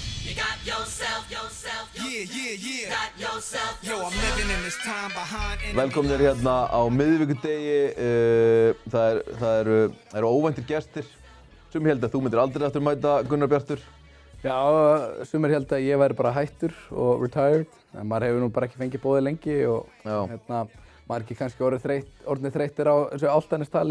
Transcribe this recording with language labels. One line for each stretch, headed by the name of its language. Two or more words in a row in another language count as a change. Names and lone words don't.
English: You got yourself, got yourself. Yo, I'm living in this time behind.
Icelandic: Velkomnir hérna á miðvikudegi. Það eru óvæntir gestir. Sumir held að þú myndir aldrei aftur mæta, Gunnar Bjartur. Já, sumir held að ég væri bara hættur og retired. En maður hefur nú bara ekki fengið boðið lengi og maður er ekki kannski orðnir þreyttir á þessu álftanistali.